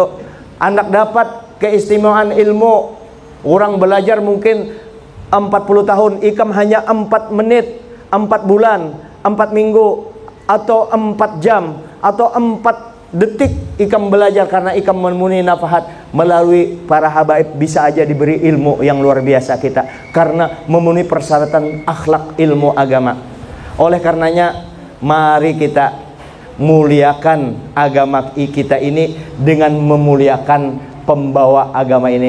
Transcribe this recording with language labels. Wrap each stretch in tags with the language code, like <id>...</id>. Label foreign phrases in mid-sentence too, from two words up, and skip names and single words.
<id>Anak dapat keistimewaan ilmu.</id> <bjn>Orang belajar mungkin 40 tahun, ikam hanya 4 menit, 4 bulan, 4 minggu, atau 4 jam, atau 4 detik ikam belajar, karena ikam memenuhi nafahat melalui para habaib, bisa aja diberi ilmu yang luar biasa kita, karena memenuhi persyaratan akhlak ilmu agama.</bjn> <id>Oleh karenanya mari kita muliakan agama kita ini dengan memuliakan pembawa agama ini.</id>